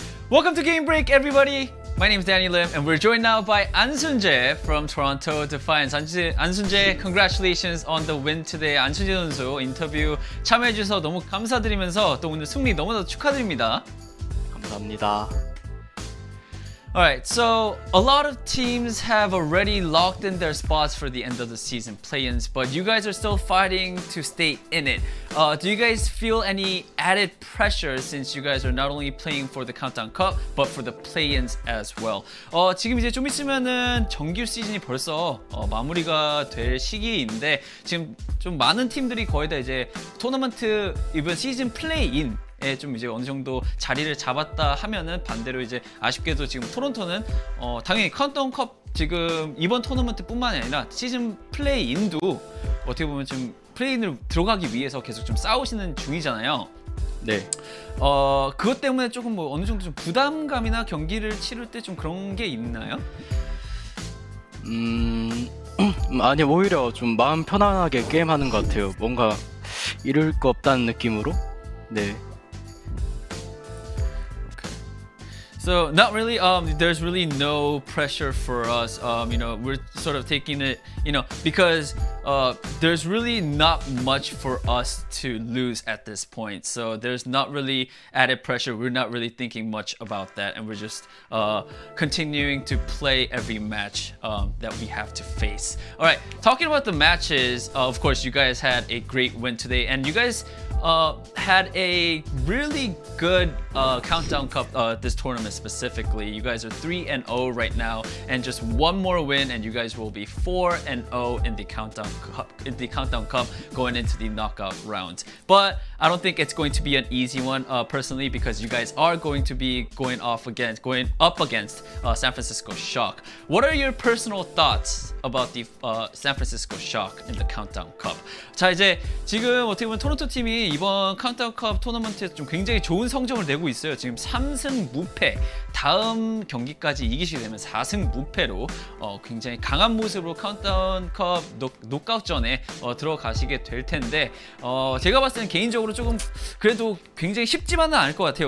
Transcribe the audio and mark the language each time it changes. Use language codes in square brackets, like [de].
[en] Welcome to Game Break, everybody. My name is Danny Lim, and we're joined now by An Sun-jae from Toronto Defiant. An Sun-jae, congratulations on the win today. [ko] 안 순재 선수 인터뷰 참여해주셔서 너무 감사드리면서 또 오늘 승리 너무나도 축하드립니다. 감사합니다. [en] Alright, so a lot of teams have already locked in their spots for the end of the season play-ins, but you guys are still fighting to stay in it. Do you guys feel any added pressure since you guys are not only playing for the Countdown Cup, but for the play-ins as well? [ko] 지금 이제 좀 있으면은 정규 시즌이 벌써 마무리가 될 시기인데 지금 좀 많은 팀들이 거의 다 이제 토너먼트 이번 시즌 플레이-인 좀 이제 어느 정도 자리를 잡았다 하면은 반대로 이제 아쉽게도 지금 토론토는 당연히 카운트다운 컵 지금 이번 토너먼트뿐만이 아니라 시즌 플레이인도 어떻게 보면 좀 플레이인으로 들어가기 위해서 계속 좀 싸우시는 중이잖아요. 네. 그것 때문에 조금 뭐 어느 정도 좀 부담감이나 경기를 치를 때 좀 그런 게 있나요? 아니 오히려 좀 마음 편안하게 게임하는 것 같아요. 뭔가 잃을 거 없다는 느낌으로. 네. [en] So not really. There's really no pressure for us. You know, we're sort of taking it, you know, because there's really not much for us to lose at this point. So there's not really added pressure. We're not really thinking much about that, and we're just continuing to play every match that we have to face. All right, talking about the matches. Of course, you guys had a great win today, and you guys had a really good Countdown Cup this tournament specifically. You guys are 3-0 right now, and just one more win, and you guys will be 4-0 in the Countdown Cup going into the knockout rounds. But I don't think it's going to be an easy one personally, because you guys are going to be going up against San Francisco Shock. What are your personal thoughts about the San Francisco Shock in the Countdown Cup? [ko] 자, 이제 지금 어떻게 보면 토론토 팀이 이번 카운트다운 컵 토너먼트에서 좀 굉장히 좋은 성적을 내고 있어요. 지금 3승 무패, 다음 경기까지 이기시게 되면 4승 무패로 굉장히 강한 모습으로 카운트다운 컵 노카웃전에 들어가시게 될 텐데 제가 봤을 때는 개인적으로 조금 그래도 굉장히 쉽지만은 않을 것 같아요.